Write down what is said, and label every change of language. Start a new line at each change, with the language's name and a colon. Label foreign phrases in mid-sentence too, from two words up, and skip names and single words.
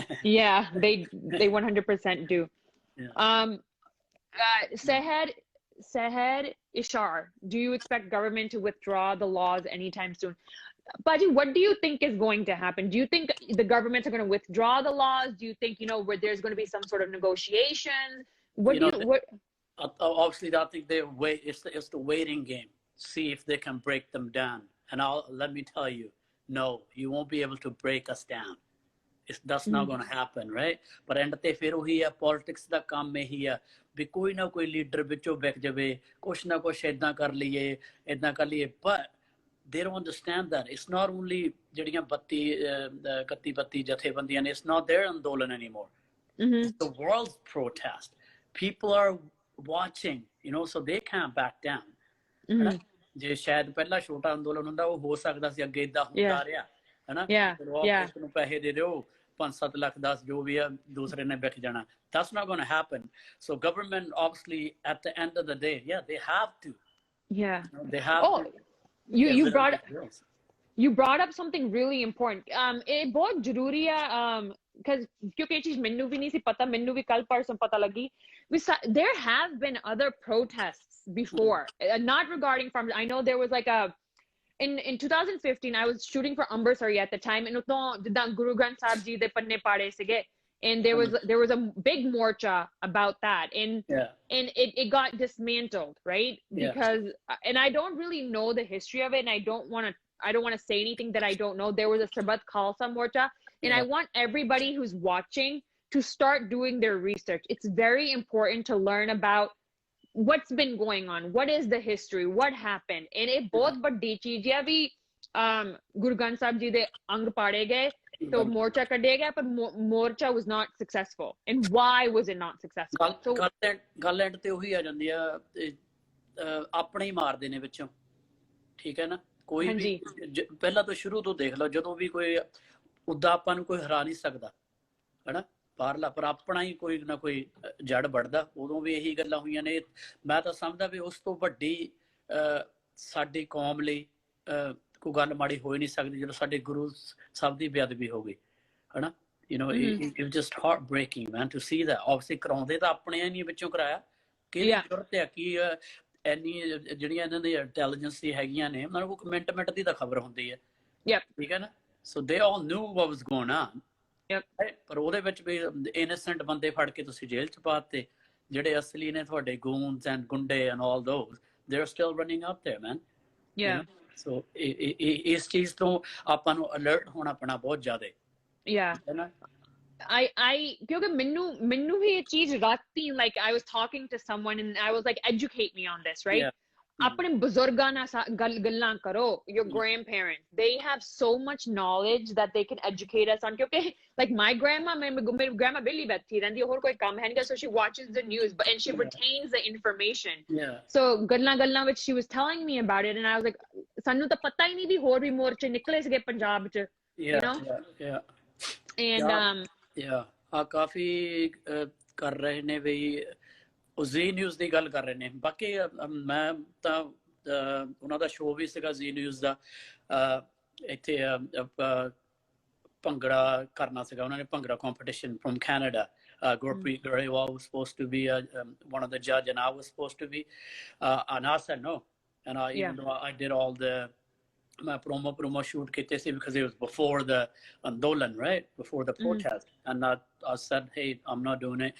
English: yeah they 100% do Sehed Ishar do you expect government to withdraw the laws anytime soon Baji what do you think is going to happen do you think the governments are going to withdraw the laws do you think you know where there's going to be some sort of negotiation what you know, obviously I think they wait it's the waiting game see if they can break them down and let me tell you no you won't be able to break us down that's not going to happen right but end
Punjabi: ਤੇ ਫਿਰ ਉਹੀ ਆ politics ਦਾ ਕੰਮ ਇਹੀ ਆ ਵੀ ਕੋਈ ਨਾ ਕੋਈ ਲੀਡਰ ਵਿੱਚੋਂ ਵਿਕ ਜਾਵੇ ਕੁਛ ਨਾ ਕੁਛ ਇਦਾਂ ਕਰ ਲਈਏ
English: but they don't understand that it's not only
Punjabi: ਜਿਹੜੀਆਂ 31 ਜਥੇਬੰਦੀਆਂ ਨੇ
English: it's not their ਅੰਦੋਲਨ anymore it's the world's protest people are watching you know so they can't back down
Punjabi: ਜੇ ਸ਼ਾਇਦ ਪਹਿਲਾਂ ਛੋਟਾ ਅੰਦੋਲਨ ਹੁੰਦਾ ਉਹ ਹੋ ਸਕਦਾ ਸੀ ਅੱਗੇ ਇਦਾਂ ਹੁੰਦਾ ਰਿਹਾ ਹਨਾ ਨੂੰ ਪੈਸੇ ਦੇ ਦਿਓ 5-7 ਲੱਖ 10 ਜੋ ਵੀ ਆ ਦੂਸਰੇ ਨੇ ਵਿਕ ਜਾਣਾ
English: that's not going to happen so government obviously at the end of the day they have to they have to you brought up something really important
Punjabi: ਇਹ ਬਹੁਤ ਜ਼ਰੂਰੀ ਆ because ਕਿਉਂਕਿ ਇਹ ਚੀਜ਼ ਮੈਨੂੰ ਵੀ ਨਹੀਂ ਸੀ ਪਤਾ, ਮੈਨੂੰ ਵੀ ਕੱਲ੍ਹ ਪਰਸੋਂ ਪਤਾ ਲੱਗੀ.
English: There have been other protests before, not regarding farmers. I know there was like a in 2015 I was shooting for Ambersari at the time, and uto
Punjabi: ਜਿੱਦਾਂ Guru Granth Sahib ji ਦੇ ਪੰਨੇ ਪਾੜੇ ਸੀਗੇ,
English: and there was a big morcha about that, and it got dismantled, right? Because and I don't really know the history of it, and I don't want to say anything that I don't know. There was a Sarbat Khalsa morcha, and I want everybody who's watching to start doing their research. It's very important to learn about what's been going on, what is the history, what happened. And it both
Punjabi: ਵੱਡੀ ਚੀਜ਼ ਹੈ ਵੀ ਗੁਰੂ ਗ੍ਰੰਥ ਸਾਹਿਬ ਜੀ ਦੇ ਅੰਗ ਪਾੜੇ ਗਏ, so morcha ਕੱਢਿਆ ਗਿਆ, ਪਰ
English: morcha was not successful, and why was it not successful? So
Punjabi: ਗੱਲ ਐਂਡ ਤੇ ਉਹੀ ਆ ਜਾਂਦੀ ਆ, ਆਪਣੇ ਹੀ ਮਾਰਦੇ ਨੇ ਵਿੱਚੋਂ, ਠੀਕ ਹੈ ਨਾ? ਕੋਈ ਵੀ ਪਹਿਲਾਂ ਤੋਂ ਸ਼ੁਰੂ ਤੋਂ ਦੇਖ ਲਓ, ਜਦੋਂ ਵੀ ਕੋਈ ਉਦਾਂ ਆਪਾਂ ਨੂੰ ਕੋਈ ਹਰਾ ਨਹੀਂ ਸਕਦਾ ਹਨਾ ਬਾਹਰਲਾ, ਪਰ ਆਪਣਾ ਹੀ ਕੋਈ ਨਾ ਕੋਈ ਜੜ ਵੜਦਾ, ਉਦੋਂ ਵੀ ਇਹੀ ਗੱਲਾਂ ਹੋਈਆਂ ਨੇ. ਮੈਂ ਤਾਂ ਸਮਝਦਾ ਵੀ ਉਸ ਤੋਂ ਵੱਡੀ ਸਾਡੀ ਕੌਮ ਲਈ ਕੋਈ ਗੱਲ ਮਾੜੀ ਹੋ ਹੀ ਨਹੀਂ ਸਕਦੀ ਜਦੋਂ ਸਾਡੇ ਗੁਰੂ ਸਾਹਿਬ ਦੀ ਬੇਅਦਬੀ ਹੋ ਗਈ ਹਨਾ.
English: It was just heartbreaking, man, to see that.
Punjabi: Obviously ਕਰਾਉਂਦੇ ਤਾਂ ਆਪਣੇ ਹੀ ਨਹੀਂ ਵਿੱਚੋਂ ਕਰਾਇਆ, ਕਿਹਦੀ ਜ਼ਰੂਰਤ ਹੈ ਕਿ ਇੰਨੀ ਜਿਹੜੀਆਂ ਇਹਨਾਂ ਦੀ ਇੰਟੈਲੀਜੈਂਸ ਦੀ ਹੈਗੀਆਂ ਨੇ, ਉਹਨਾਂ ਨੂੰ ਕੋਈ ਮਿੰਟ ਦੀ ਤਾਂ ਖਬਰ ਹੁੰਦੀ ਹੈ, ਠੀਕ ਹੈ ਨਾ?
English: So they all knew what was going on.
Punjabi: ਪਰ ਉਹਦੇ ਵਿੱਚ ਵੀ innocent ਬੰਦੇ ਫੜ ਕੇ ਤੁਸੀਂ ਜੇਲ੍ਹ ਚ ਪਾਤੇ, ਜਿਹੜੇ ਅਸਲੀ ਨੇ ਤੁਹਾਡੇ
English: goons and
Punjabi: ਗੁੰਡੇ
English: and all those, they're still running out there, man.
Punjabi: So ਇਸ ਚੀਜ਼ ਤੋਂ ਆਪਾਂ ਨੂੰ alert ਹੋਣਾ ਪੈਣਾ ਬਹੁਤ ਜ਼ਿਆਦਾ ਹੈ ਨਾ. ਕਿਉਂਕਿ ਮੈਨੂੰ ਵੀ ਇਹ ਚੀਜ਼ ਰਾਤੀ,
English: like I was talking to someone and I was like, educate me on this, right?
Punjabi: ਆਪਣੇ ਬਜ਼ੁਰਗਾਂ ਨਾਲ ਗੱਲਾਂ ਕਰੋ,
English: your grandparents, they have so much knowledge that they can educate us on. ਕਿਉਂਕਿ like my grandma,
Punjabi: ਮੇਰੀ grandma ਬਿੱਲੀ ਬੈਠੀ ਰਹਿੰਦੀ, ਹੋਰ ਕੋਈ ਕੰਮ ਹੈ ਨਹੀਂ,
English: so she watches the news, and she retains the information. So
Punjabi: ਗੱਲਾਂ ਵਿੱਚ
English: she was telling me about it, and I was like,
Punjabi: ਸਾਨੂੰ ਤਾਂ ਪਤਾ ਹੀ ਨਹੀਂ ਵੀ ਹੋਰ ਵੀ ਮੋਰਚੇ ਨਿਕਲੇ ਸੀਗੇ ਪੰਜਾਬ ਚ,
English: you know?
Punjabi: And ਕਾਫੀ ਕਰ ਰਹੇ ਨੇ ਵੀ ਜ਼ੀ ਨਿਊਜ਼ ਦੀ ਗੱਲ ਕਰ ਰਹੇ ਨੇ. ਬਾਕੀ ਮੈਂ ਤਾਂ ਉਹਨਾਂ ਦਾ ਸ਼ੋਅ ਵੀ ਸੀਗਾ ਜ਼ੀ ਨਿਊਜ਼ ਦਾ, ਇੱਥੇ ਭੰਗੜਾ ਕਰਨਾ ਸੀਗਾ ਉਹਨਾਂ ਨੇ, ਭੰਗੜਾ
English: competition from Canada. Gurpreet Grewal was supposed to be one of the judge, and I was supposed to be, and I said no, and even though I did all the promo shoot
Punjabi: ਕੀਤੇ ਸੀ,
English: because it was before the andolan, right, before the protest, and I said, hey, I'm not doing it.